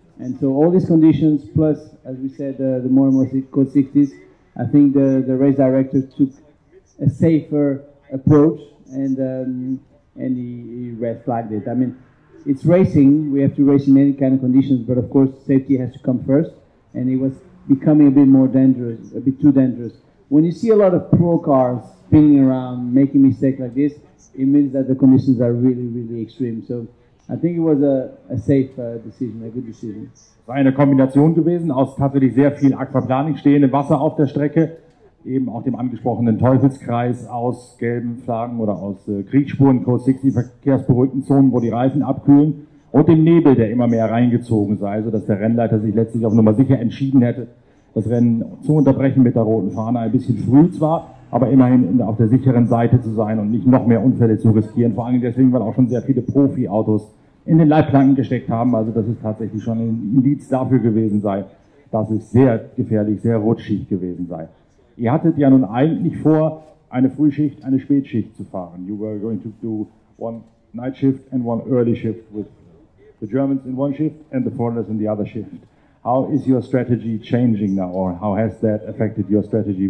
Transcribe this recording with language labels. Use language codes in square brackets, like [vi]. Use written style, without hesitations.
[en] And so all these conditions, plus, as we said, the more and more Code 60s, I think the race director took a safer approach, and he red flagged it. I mean, it's racing, we have to race in any kind of conditions, but of course safety has to come first, and it was becoming a bit more dangerous, a bit too dangerous. when you see a lot of pro cars spinning around, making mistakes like this, it means that the conditions are really, really extreme. So I think it was a safe decision, a good decision. [de] Es war eine Kombination gewesen aus tatsächlich sehr viel Aquaplaning, stehendem Wasser auf der Strecke, eben auch dem angesprochenen Teufelskreis aus gelben Flaggen oder aus Kriegsspuren, Code 60 verkehrsberuhigten Zonen, wo die Reifen abkühlen, und dem Nebel, der immer mehr reingezogen sei, sodass der Rennleiter sich letztlich auf Nummer sicher entschieden hätte, das Rennen zu unterbrechen mit der roten Fahne. Ein bisschen früh zwar, aber immerhin auf der sicheren Seite zu sein und nicht noch mehr Unfälle zu riskieren. Vor allem deswegen, weil auch schon sehr viele Profi-Autos in den Leitplanken gesteckt haben. Also dass es tatsächlich schon ein Indiz dafür gewesen sei, dass es sehr gefährlich, sehr rutschig gewesen sei. Ihr hattet ja nun eigentlich vor, eine Frühschicht, eine Spätschicht zu fahren. [en] You were going to do one night shift and one early shift with the Germans in one shift and the foreigners in the other shift. How is your strategy changing now, or how has that affected your strategy?